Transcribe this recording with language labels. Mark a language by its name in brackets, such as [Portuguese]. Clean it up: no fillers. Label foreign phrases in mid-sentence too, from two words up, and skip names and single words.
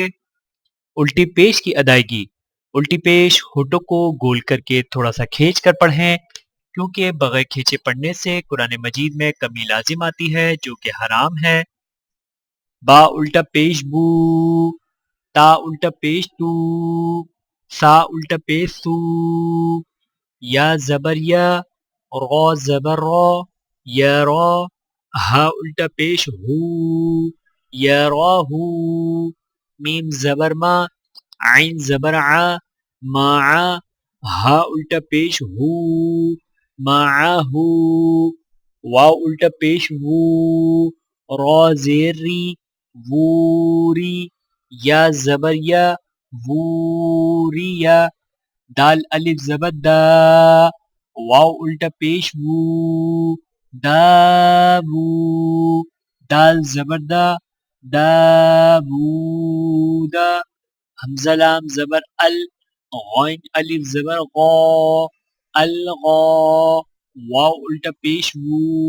[Urdu] الٹی پیش کی ادائیگی، الٹی پیش ہونٹوں کو گول کر کے تھوڑا سا کھینچ کر پڑھیں، کیونکہ بغیر کھینچے پڑھنے سے قرآن مجید میں کمی لازم آتی ہے جو کہ حرام ہے۔ با الٹا پیش بو، تا الٹا پیش تو، سا الٹا پیش سو۔ یا زبر یا، را زبر را، یا را، ہا الٹا پیش ہو، یا را ہو، میم زبر ما، عین زبر ع، ما ع، ہا الٹا پیش ہو، ما ہو، واو الٹا پیش وو، را زیر ری، ووری، یا زبر یا، ووریا، دال الف زبر دا، واو الٹا پیش وو، داوو، دال زبر دا، داوودا، حمزہ لام زبر ال، غین الف زبر غا، الغا، واو الٹا پیش وو،